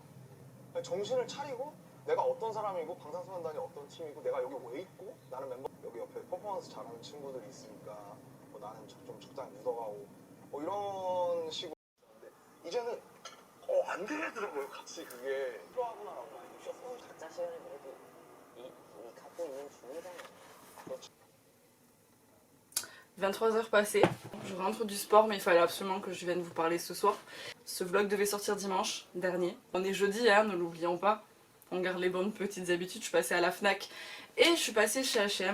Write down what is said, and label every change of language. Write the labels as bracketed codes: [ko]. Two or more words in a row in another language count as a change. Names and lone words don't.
[ko] 정신을 차리고 내가 어떤 사람이고 방탄소년단이 어떤 팀이고 내가 여기 왜 있고 나는 멤버 여기 옆에 퍼포먼스 잘하는 친구들이 있으니까 뭐 나는 좀 적당히 묻어가고 뭐 이런 식으로 했는데 이제는 안 되더라고요. 같이 그게 필요하구나라고 많이 느꼈어요. 각자 시간을 그래도 이 갖고 있는 중이잖아요. [fr] 23h passées, je rentre du sport mais il fallait absolument que je vienne vous parler ce soir. Ce vlog devait sortir dimanche dernier. On est jeudi, hein, ne l'oublions pas. On garde les bonnes petites habitudes. Je suis passée à la Fnac et je suis passée chez H&M.